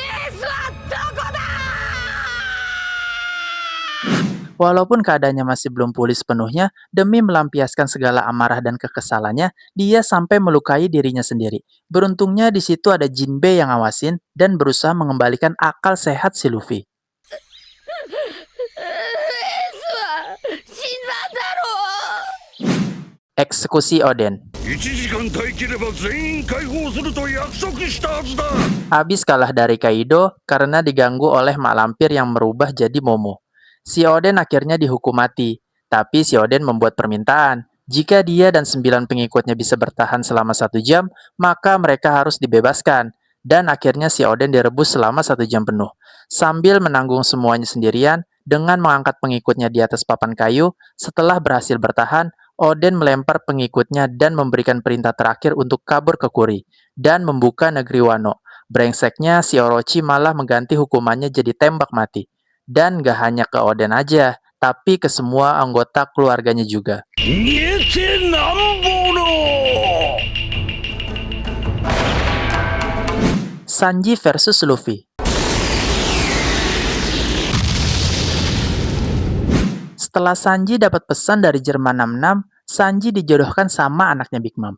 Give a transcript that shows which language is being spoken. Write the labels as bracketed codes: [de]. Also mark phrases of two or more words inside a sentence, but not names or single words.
[id] Walaupun keadaannya masih belum pulih sepenuhnya, demi melampiaskan segala amarah dan kekesalannya, dia sampai melukai dirinya sendiri. Beruntungnya di situ ada Jinbei yang ngawasin dan berusaha mengembalikan akal sehat si Luffy. [ja] は死んだんだろう。 [id] Eksekusi Oden. [ja] 1 時間耐え切れば全員解放すると約束したはずだ。 [id] Habis kalah dari Kaido karena diganggu oleh mak lampir yang merubah jadi Momo. Si Oden akhirnya dihukum mati, tapi si Oden membuat permintaan. Jika dia dan 9 pengikutnya bisa bertahan selama 1 jam, maka mereka harus dibebaskan. Dan akhirnya si Oden direbus selama 1 jam penuh. Sambil menanggung semuanya sendirian, dengan mengangkat pengikutnya di atas papan kayu, setelah berhasil bertahan, Oden melempar pengikutnya dan memberikan perintah terakhir untuk kabur ke Kuri, dan membuka negeri Wano. Brengseknya si Orochi malah mengganti hukumannya jadi tembak mati. Dan gak hanya ke Oden aja, tapi ke semua anggota keluarganya juga. [ja] 逃げてなんぼの [id] Sanji versus Luffy. Setelah Sanji dapat pesan dari Jerman 66, Sanji dijodohkan sama anaknya Big Mom.